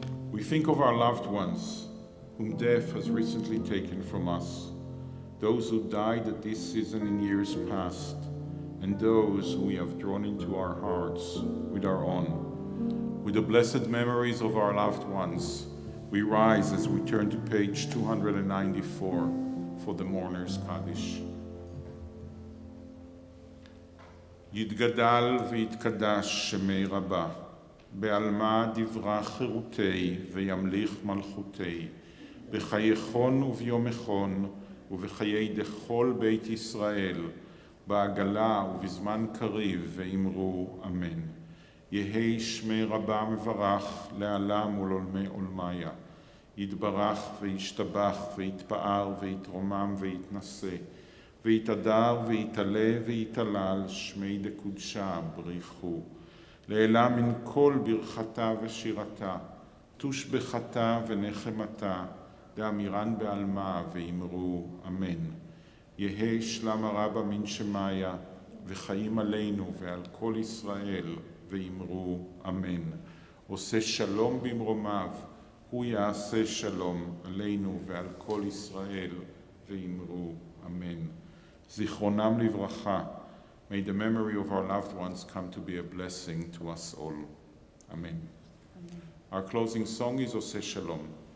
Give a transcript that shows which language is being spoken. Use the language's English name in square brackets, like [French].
[English] We think of our loved ones whom death has recently taken from us, those who died at this season in years past, and those who we have drawn into our hearts with our own. With the blessed memories of our loved ones, we rise as we turn to page 294 for the Mourner's Kaddish. [Aramaic] יתגדל ויתקדש שמי רבה, בעלמא דברה חירותי וימליך מלכותי, בחייכון וביומכון ובחיי דכל בית ישראל, בעגלה ובזמן קריב ואמרו אמן. יהי שמי רבה מברך לעלם ולעולמי עולמיה, יתברך וישתבח ויתפאר ויתרומם ויתנשא, ויתהדר ויתעלה ויתהלל שמי דקודשה בריחו. לעילה מן כל ברכתה ושירתה, תושבחתה ונחמתה, דאמירן בעלמא ואמרו אמן. יהא שלום הרבה מן שמיה, וחיים עלינו ועל כל ישראל, ואמרו אמן. [Hebrew] עושה שלום במרומיו, הוא יעשה שלום עלינו ועל כל ישראל, ואמרו אמן. זיכרונם לברכה. [English] May the memory of our loved ones come to be a blessing to us all. Amen. Our closing song is Oseh Shalom.